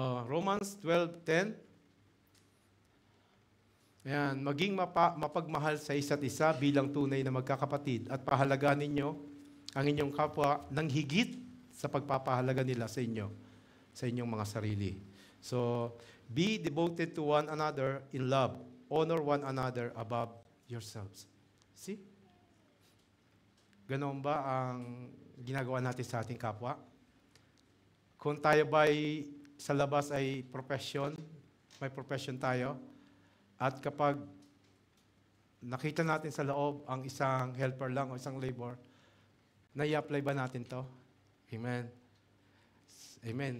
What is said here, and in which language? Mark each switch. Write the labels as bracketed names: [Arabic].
[English] Romans 12:10. [Filipino] Ayan, maging mapagmahal sa isa't isa bilang tunay na magkakapatid at pahalagahan ninyo ang inyong kapwa ng higit sa pagpapahalaga nila sa inyo, sa inyong mga sarili. [English] So, be devoted to one another in love. Honor one another above yourselves. See? [Filipino] Ganoon ba ang ginagawa natin sa ating kapwa? Kung tayo ba'y sa labas ay may profession tayo, at kapag nakita natin sa loob ang isang helper lang o isang labor, na-i-apply ba natin to? Amen. Amen.